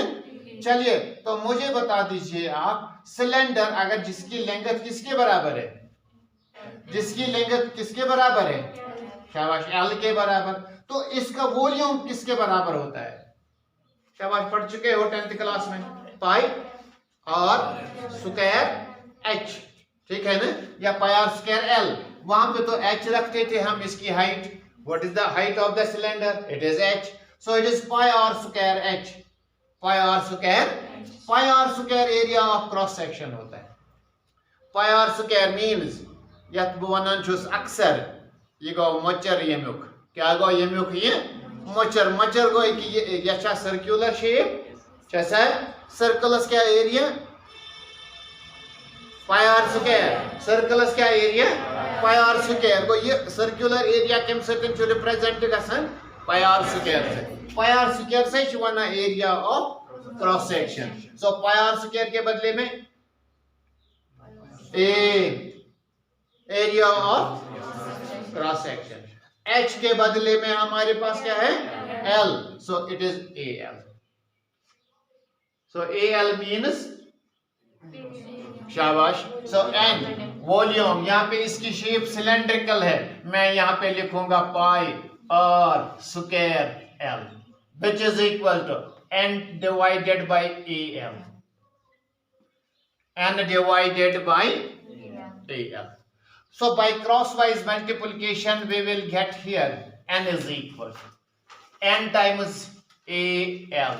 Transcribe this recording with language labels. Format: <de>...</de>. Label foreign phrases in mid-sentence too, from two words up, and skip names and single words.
<hi>चलिए तो मुझे बता दीजिए आप, सिलेंडर अगर जिसकी लेंथ किसके बराबर है, जिसकी लेंथ किसके बराबर है, शाबाश, L के बराबर, तो इसका वॉल्यूम किसके बराबर होता है, शाबाश, पढ़ चुके हो 10th क्लास में, पाई और स्क्वायर H. ठीक है ना, या</hi> <en>pi r square L.</en> <hi>वहां पे तो H रखते थे हम. इसकी हाइट,</hi> <en>what is the height of the cylinder, It is H. So it is pi r square H. pi r square area of cross section</en> <hi>होता है.</hi> <en>pi r square means</en> <ks>यत बवनान छुस अक्सर ये गो मचर यमुक. क्या गो यमुक, ये मचर. मचर गो कि ये</ks> <en>circular shape,</en> <ks>जैसा सर्कलस क्या एरिया,</ks> <en>pi r square.</en> <ks>सर्कलस क्या एरिया,</ks> <en>pi r square.</en> <ks>गो ये</ks> <en>circular area</en> <ks>केम सतन छु रिप्रेजेंट गसन</ks> <en>pi r square</en> <ks>से.</ks> <en>pi r square</en> <ks>से छु वना</ks> <en>area of cross section. so pi r square</en> <hi>के बदले में</hi> <en>A, area of cross section.</en> <hi>H के बदले में हमारे पास क्या है, L.</hi> <en>So it is AL. So AL means,</en> <hi>शाबाश.</hi> <en>so N volume.</en> <hi>यहाँ पे इसकी शेप सिलेंड्रिकल है, मैं यहाँ पे लिखूंगा</hi> <en>pi r square L, which is equal to N divided by AL. N divided by AL. So by crosswise multiplication we will get here N is equal to N times AL.</en>